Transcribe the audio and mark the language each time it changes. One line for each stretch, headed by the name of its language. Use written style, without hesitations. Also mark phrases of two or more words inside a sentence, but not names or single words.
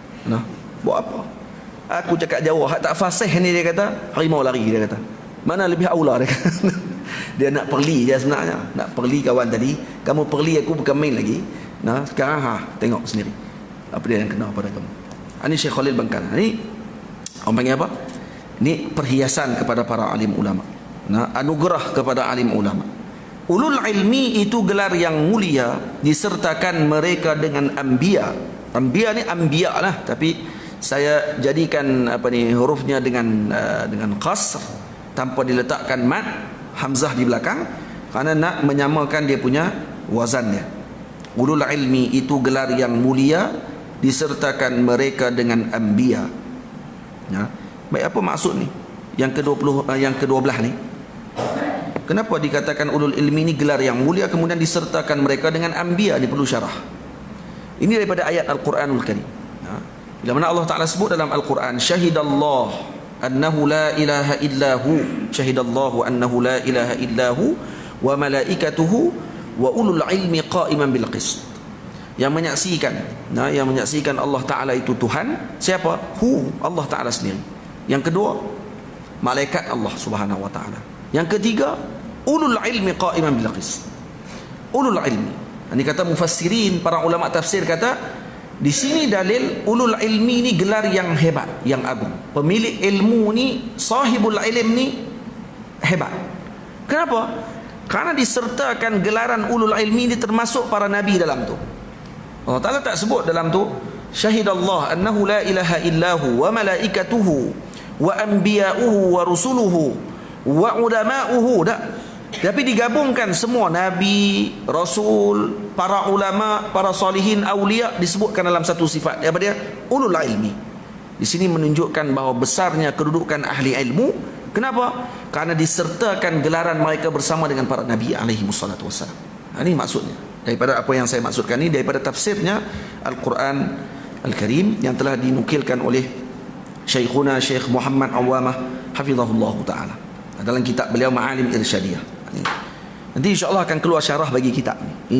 Malay: Nah, buat apa? Aku cakap Jawa, hak tak fasih ni, dia kata, harimau lari, dia kata. Mana lebih aula, dia kata. Dia nak perli dia sebenarnya. Nak perli kawan tadi. Kamu perli aku bukan main lagi. Nah, sekarang tengok sendiri apa dia yang kena pada kamu. Ini Syekh Khalil Bangkalan. Ini orang panggil apa? Ini perhiasan kepada para alim ulama. Nah, anugerah kepada alim ulama.
Arabic: أولو العلم
Malay: itu gelar yang mulia, disertakan mereka dengan anbiya. Anbiya ni anbiya lah, tapi saya jadikan hurufnya dengan qasr tanpa diletakkan mad, hamzah di belakang, kerana nak menyamakan dia punya wazannya.
Arabic: أولو العلم
Malay: itu gelar yang mulia, disertakan mereka dengan anbiya. Ya. Baik, apa maksud ni? Yang ke-12 ni. Kenapa dikatakan
Arabic: أولو العلم
Malay: ni gelar yang mulia kemudian disertakan mereka dengan anbiya? Ini perlu syarah. Ini daripada ayat Al-Quranul Karim. Ya. Bila mana
Arabic: الله تعالى
Malay: sebut dalam Al-Quran,
Arabic: شهد الله أنه لا إله إلا هو، شهد الله أنه لا إله إلا هو وملائكته وأولو العلم قائما بالقسط.
Malay: Yang menyaksikan
Arabic: الله تعالى
Malay: itu Tuhan. Siapa?
Arabic: الله تعالى
Malay: sendiri. Yang kedua, malaikat
Arabic: الله سبحانه وتعالى.
Malay: Yang ketiga,
Arabic: أولو العلم قائما بالقسط. أولو العلم.
Malay: Ini kata mufassirin, para ulama tafsir kata, di sini dalil
Arabic: أولو العلم
Malay: ni gelar yang hebat, yang agung. Pemilik ilmu ni,
Arabic: صاحب العلم
Malay: ni hebat. Kenapa? Karena disertakan gelaran
Arabic: أولو العلم
Malay: ni termasuk para nabi dalam tu.
Arabic: الله تعالى
Malay: tak sebut dalam tu
Arabic: شهد الله أنه لا إله إلا هو وملائكته وأنبياؤه ورسله وعلماؤه,
Malay: tak. Tapi digabungkan semua nabi, rasul, para ulama, para salihin, aulia disebutkan dalam satu sifat. Apa dia?
Arabic: أولو العلم.
Malay: Di sini menunjukkan bahawa besarnya kedudukan ahli ilmu. Kenapa? Karena disertakan gelaran mereka bersama dengan para nabi
Arabic: عليهم الصلاة والسلام.
Malay: Ini maksudnya. Daripada apa yang saya maksudkan ini daripada tafsirnya Al-Quran Al-Karim yang telah dinukilkan oleh Syekhuna Syekh Muhammad Awamah
Arabic: حفظه الله تعالى
Malay: dalam kitab beliau Ma'alim Irsyadiyah. Nanti insyaAllah akan keluar syarah bagi kitab ni.